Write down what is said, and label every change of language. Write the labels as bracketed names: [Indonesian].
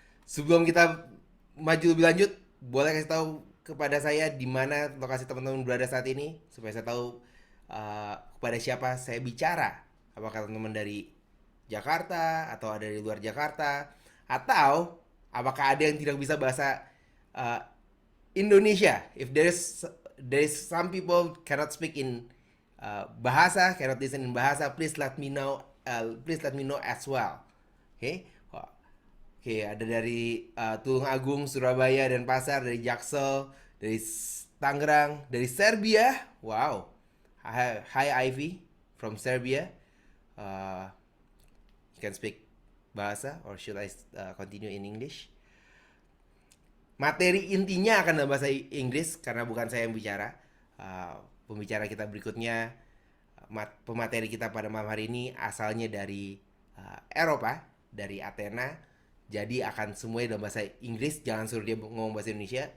[Indonesian] Sebelum kita maju lebih lanjut, boleh kasih tahu kepada saya di mana lokasi teman-teman berada saat ini supaya saya tahu kepada siapa saya bicara. Apakah teman-teman dari Jakarta atau ada di luar Jakarta, atau apakah ada yang tidak bisa bahasa Indonesia? [English] If there is some people cannot speak in bahasa, cannot listen in bahasa, please let me know. Please let me know as well. [Indonesian] Oke, ada dari Tulung Agung, Surabaya, dan Pasar, dari Jaksel, dari Tangerang, dari Serbia. [English] Wow, hi Ivy from Serbia. You can speak bahasa, or should I continue in English? [Indonesian] Materi intinya akan dalam bahasa Inggris karena bukan saya yang bicara. Pembicara kita berikutnya, pemateri kita pada malam hari ini asalnya dari Eropa, dari Athena. Jadi akan semuanya dalam bahasa Inggris, jangan suruh dia ngomong bahasa Indonesia.